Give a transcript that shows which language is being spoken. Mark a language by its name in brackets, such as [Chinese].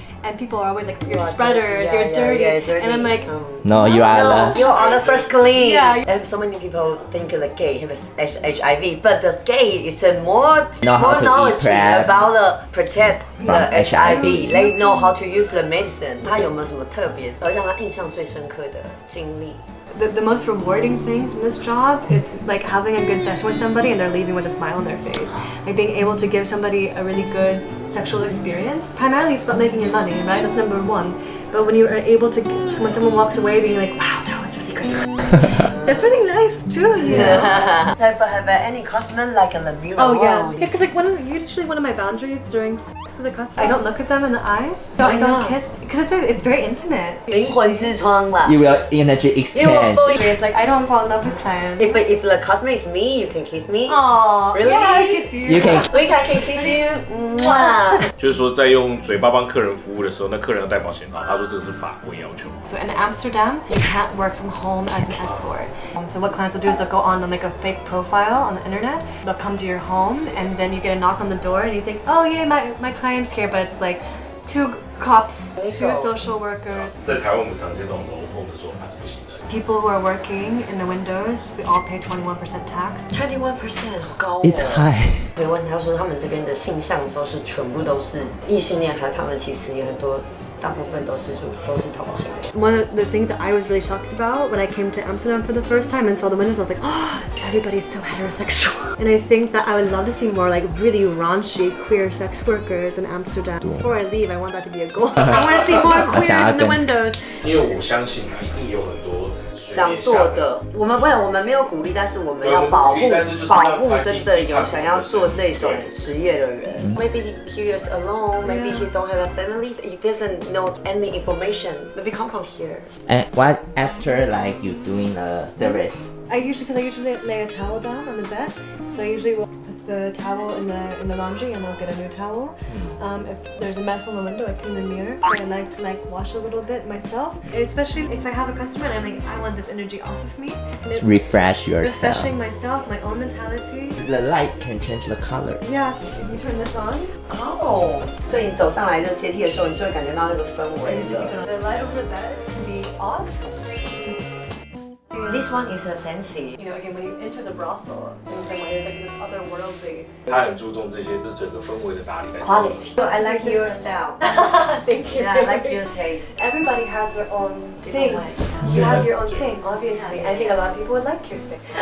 [English] And people are always like, you're spreaders, you're dirty. And I'm like, No, you are the... You are the first clean. Yeah. And so many people think the gay have HIV, but the gay is a more Know how to eat knowledge PrEP. about the protect From the HIV. HIV. They know how to use the medicine. [Chinese] 他有没有什么特别让他印象最深刻的经历？ [English] the most rewarding thing from this job is like having a good session with somebody and they're leaving with a smile on their face. Like being able to give somebody a really good sexual experience. Primarily it's about making you money, right? That's number one. But when you are able to, when someone walks away being like, wow, that was really great. That's really nice too. Yeah. Have any customer like a mirror? Oh yeah. Because like usually one of my boundaries during sex with a customer, I don't look at them in the eyes. So I don't kiss because it's very intimate. [Chinese] 灵魂之窗啦。 [English] You will energy exchange. It's like I don't fall in love with clients. If the customer is me, you can kiss me. Aww. Really? Yeah, I kiss you. You can... We can kiss you. Mwah. [Chinese] 就是说，在用嘴巴帮客人服务的时候，那客人要戴保险套。他说这个是法规要求。 [English] So in Amsterdam, you can't work from home as an escort. So what clients will do is they'll go on, they'll make a fake profile on the internet. They'll come to your home and then you get a knock on the door and you think, oh yeah, my client's here, but it's like 2 cops, 2 social workers. [Chinese] 在台湾我们常见这种楼凤的做法是不行的。 [English] People who are working in the windows, we all pay 21% tax. [Chinese] 21%好高哦。 [English] It's high. [Chinese] 可以问他说，他们这边的性向都是全部都是异性恋，还他们其实也很多，大部分都是同性恋。 [English] One of the things that I was really shocked about when I came to Amsterdam for the first time and saw the windows, I was like, oh, everybody's so heterosexual. And I think that I would love to see more like really raunchy queer sex workers in Amsterdam. Before I leave, I want that to be a goal. I want to see more queers in the windows. [Chinese] 因为我相信一定有很多想做的，我们没有鼓励，但是我们要保护真的有想要做这种职业的人。 [English] Maybe he is alone, maybe he don't have a family, he doesn't know any information. Maybe come from here. And what after like you doing the service? I usually lay a towel down on the bed, so I usually will put the towel in the laundry and I'll get a new towel. If there's a mess on the window, I clean the mirror. I like to wash a little bit myself, especially if I have a customer and I'm like, I want this energy off of me. Just refresh yourself. Refreshing myself, my own mentality. The light can change the color. Yeah, so if you turn this on, [Chinese] 哦，所以你走上来这阶梯的时候，你就会感觉到那个氛围的。 [English] the light over the bed can be off. This one is a fancy. You know, again, when you enter the brothel, in some ways, like this otherworldly. [Chinese] 他很注重这些，就是整个氛围的打理。 [English] Quality. So I like your style. Thank you. Yeah, I like your taste. Everybody has their own thing. You have your own thing, obviously. I think a lot of people would like your thing.